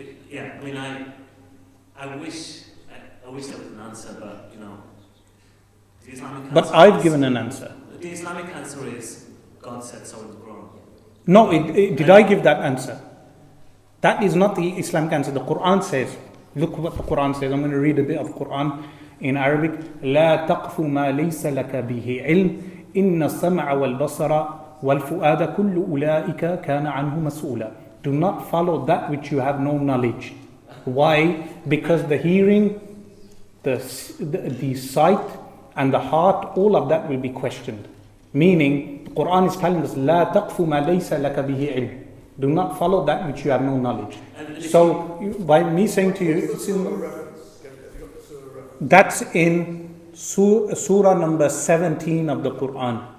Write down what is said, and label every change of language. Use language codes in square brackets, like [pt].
[en] Yeah, I mean, I wish there was an answer, but the Islamic answer. But I've given an answer. The Islamic answer is God said so in the Quran. No, did I give that answer? That is not the Islamic answer. The Quran says. Look what the Quran says. I'm going to read a bit of Quran in Arabic. [ar] لا تقف ما ليس لك به علم إن السمع والبصر والفؤاد كل أولئك كان عنه مسؤولا. [en] Do not follow that which you have no knowledge. Why? Because the hearing, the sight, and the heart, all of that will be questioned. Meaning, the Quran is telling us, [ar] لا تقف ما ليس لك به علم. [en] Do not follow that which you have no knowledge. So, by me saying to you, that's in Surah number 17 of the Quran.